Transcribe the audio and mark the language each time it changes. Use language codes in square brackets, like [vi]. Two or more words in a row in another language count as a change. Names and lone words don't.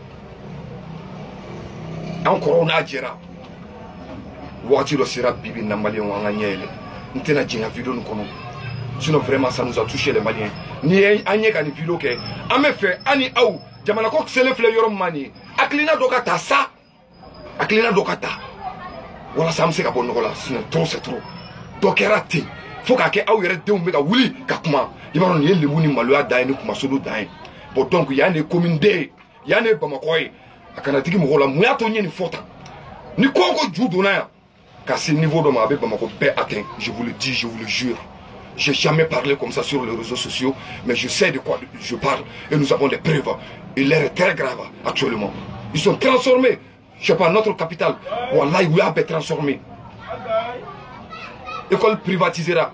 [bm] An kɔrɔw n'a jɛra wagati dɔ sera bibi na maliyɛnw an ka ɲɛ yɛlɛ n tɛna jɛnya vidéo nin kɔnɔ [fr] sinon vraiment ça nous a touché les Maliens [bm] ni an ye ka nin vidéo kɛ an bɛ fɛ an ni aw jamana ko selen filɛ yɔrɔ min ma nin ye hakilina dɔ ka ta sa hakilina dɔ ka ta walasa an bɛ se ka bɔ nɔgɔ la [fr] sinon trop c'est trop [bm] dɔ kɛra ten faut k'a kɛ aw yɛrɛ denw bɛ ka wuli ka kuma i b'a dɔn nin ye lebu ni maloya dan ye ni kumasodo dan ye [fr] bon donc [bm] yan de ye commune D ye yan de ye Bamakɔ ye a kana digi mɔgɔw la mun y'a to n ye nin fɔ tan ni ko o ko ju donna yan ka se niveau dɔ ma a bɛ Bamakɔ bɛɛ [fr] atteint je vous le dis je vous le jure. J'ai jamais parlé comme ça sur les réseaux sociaux, mais je sais de quoi je parle. Et nous avons des preuves. Et l'air est très grave actuellement. Ils sont transformés. Je sais pas, notre capitale. Wallah, il a transformé. École privatisera.